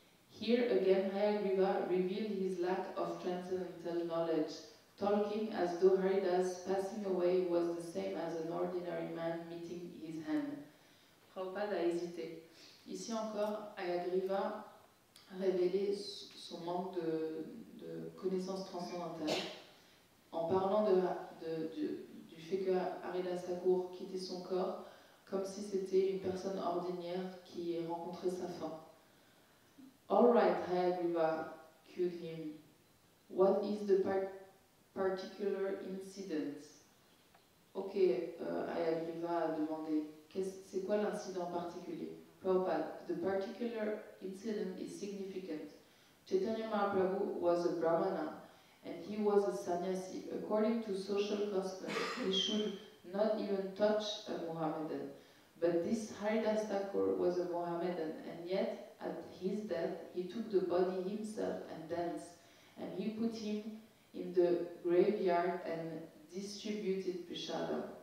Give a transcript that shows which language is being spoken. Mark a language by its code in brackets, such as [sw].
[en] Here again, Hayagriva revealed his lack of transcendental knowledge, talking as though Haridas passing away was the same as an ordinary man meeting his hand. [fr] Prabhupada a hésité. Ici encore, Hayagriva révélait son manque de connaissances transcendantales en parlant du fait que Haridas Thakur quittait son corps comme si c'était une personne ordinaire qui rencontrait sa fin. [en] All right, Hayagriva cued him. What is the particular incident? [fr] Ok, Hayagriva a demandé. C'est quoi l'incident particulier? [en] Prabhupada, the particular incident is significant. Chaitanya Mahaprabhu was a Brahmana and he was a sannyasi. According to social custom, he should not even touch a Mohammedan. But this Haridas Thakur was a Mohammedan, and yet at his death he took the body himself and danced, and he put him in the graveyard and distributed prashadam.